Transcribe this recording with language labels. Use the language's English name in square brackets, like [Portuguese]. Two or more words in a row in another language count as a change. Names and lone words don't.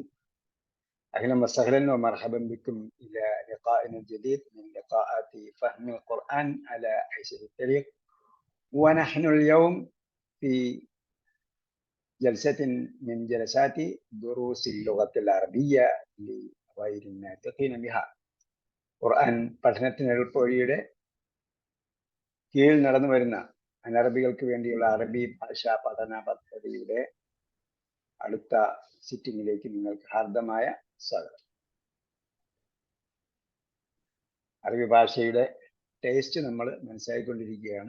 [Arabic] أهلا وسهلا ومرحبا بكم إلى لقائنا الجديد من لقاءات فهم القرآن على أيسر الطريق. ونحن اليوم في جلسة من جلسات دروس اللغة العربية لغير الناطقين بها. [Malayalam] ഖുർആൻ പഠനത്തിന് എളുപ്പവഴിയുടെ കീഴിൽ നടന്നു വരുന്ന അനറബികൾക്ക് വേണ്ടിയുള്ള അറബി ഭാഷാ പഠന പദ്ധതിയുടെ അടുത്ത സിറ്റിംഗിലേക്ക് നിങ്ങൾക്ക് ഹാർദമായ സ്വാഗതം. അറബി ഭാഷയുടെ ടേസ്റ്റ് നമ്മൾ മനസ്സിലാക്കിക്കൊണ്ടിരിക്കുകയാണ്.